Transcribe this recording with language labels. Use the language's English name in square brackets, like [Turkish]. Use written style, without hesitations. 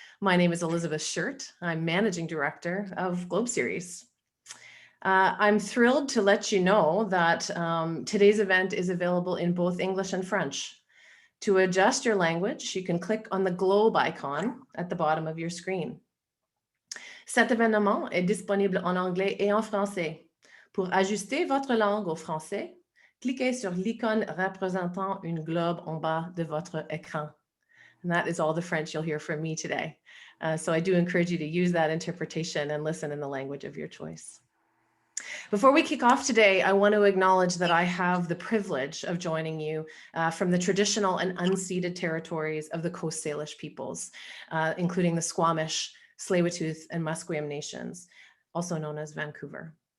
[English] My name is Elizabeth Shirt. I'm Managing Director of Globe Series. I'm thrilled to let you know that today's event is available in both English and French. To adjust your language, you can click on the globe icon at the bottom of your screen. [French] Cet événement est disponible en anglais et en français. Pour ajuster votre langue au français, cliquez sur l'icône représentant une globe en bas de votre écran. [English] And that is all the French you'll hear from me today. So I do encourage you to use that interpretation and listen in the language of your choice. Before we kick off today, I want to acknowledge that I have the privilege of joining you from the traditional and unceded territories of the Coast Salish peoples, including the Squamish, Tsleil-Waututh, and Musqueam nations, also known as Vancouver.